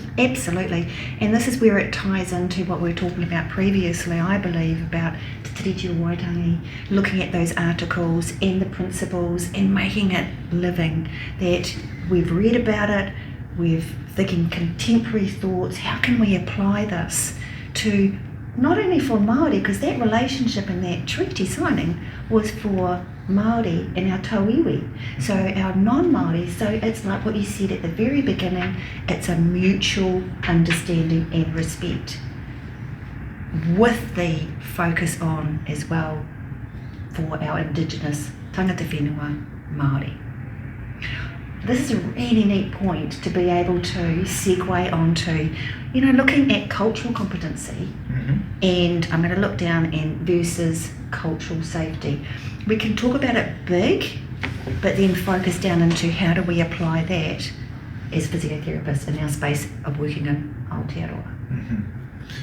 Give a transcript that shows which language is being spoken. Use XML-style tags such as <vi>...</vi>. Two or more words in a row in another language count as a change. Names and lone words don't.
<en>Absolutely, and this is where it ties into what we were talking about previously, I believe, about Te Tiriti o Waitangi, looking at those articles and the principles and making it living, that we've read about it, we're thinking contemporary thoughts, how can we apply this to not only for Māori, because that relationship and that treaty signing was for Māori and our tauiwi, so our non-Māori. So it's like what you said at the very beginning, it's a mutual understanding and respect, with the focus on as well for our Indigenous</en> <mi>tangata whenua</mi> <en>Māori. This is a really neat point to be able to segue onto, looking at cultural competency, and I'm going to look down and versus cultural safety. We can talk about it big, but then focus down into how do we apply that as physiotherapists in our space of working in Aotearoa.</en>